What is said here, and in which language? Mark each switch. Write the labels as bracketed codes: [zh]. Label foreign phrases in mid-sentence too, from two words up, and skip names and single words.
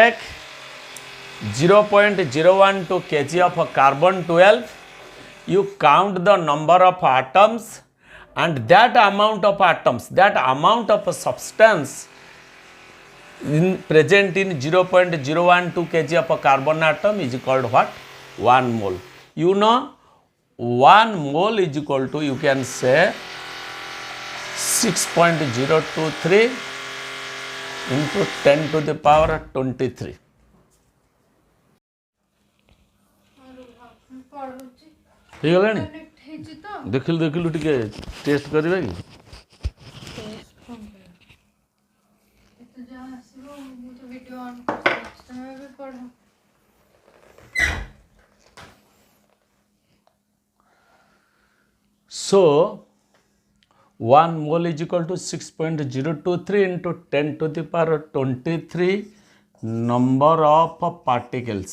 [en] You take 0.012 kg of carbon 12, you count the number of atoms and that amount of atoms, that amount of substance present in 0.012 kg of a carbon atom is called what? 1 mole. You know 1 mole is equal to, you can say 6.023 into 10 to the power 23. [or] ହେଇଗଲାଣି ଦେଖିଲୁ ଦେଖିଲୁ ଟିକେ ଟେଷ୍ଟ କରିବା କି [en] So 1 mole is equal to 6.023 into 10 to the power 23 number of particles.